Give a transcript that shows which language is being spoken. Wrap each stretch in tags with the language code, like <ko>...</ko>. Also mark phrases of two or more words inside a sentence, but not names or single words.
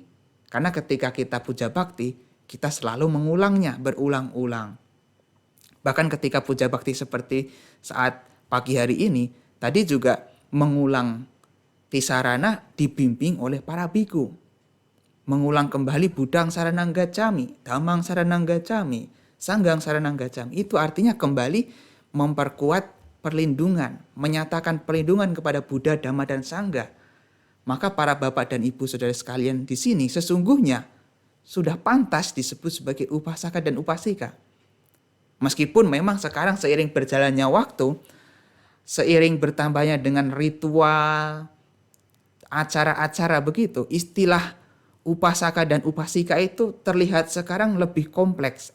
<id>Karena ketika kita puja bakti, kita selalu mengulangnya berulang-ulang. Bahkan ketika puja bakti seperti saat pagi hari ini, tadi juga mengulang tisarana dibimbing oleh para biku. Mengulang kembali</id> <pi>Buddhang saranang gacchami, Dhammang saranang gacchami, Sanggang saranang gacchami.</pi> <id>Itu artinya kembali memperkuat perlindungan, menyatakan perlindungan kepada Buddha, Dhamma, dan Sangha. Maka para bapak dan ibu saudara sekalian di sini sesungguhnya sudah pantas disebut sebagai upasaka dan upasika. Meskipun memang sekarang seiring berjalannya waktu, seiring bertambahnya dengan ritual, acara-acara begitu, istilah upasaka dan upasika itu terlihat sekarang lebih kompleks.</id>